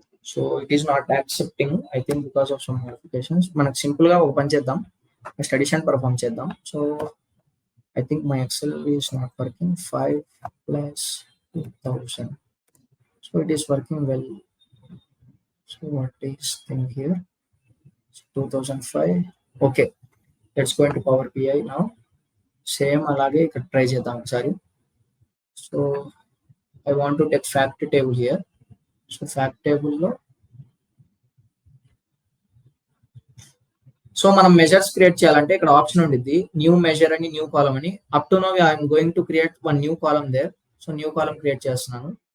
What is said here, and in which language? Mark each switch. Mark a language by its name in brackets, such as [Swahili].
[English] So it is not accepting, I think because of some modifications. [Telugu] మనకు simple గా ఒక పని చేద్దాం, నెక్స్ట్ అడిషన్ పర్ఫామ్ చేద్దాం. [English] So I think my Excel is not working. 5 plus 2000. So it is working well. So what is thing here? 2005. Okay, let's go into Power BI now. [Telugu] Same అలాగే ఇక్కడ try చేద్దాం ఒకసారి. [English] So I want to take fact table here. [Telugu] So fact టేబుల్లో so మనం measures create చేయాలంటే ఇక్కడ option ఉండిద్ది new measure అని, న్యూ కాలమ్ అని. [English] Up to now I'm going to create one new column there. [Telugu] So new column create చేస్తున్నాను.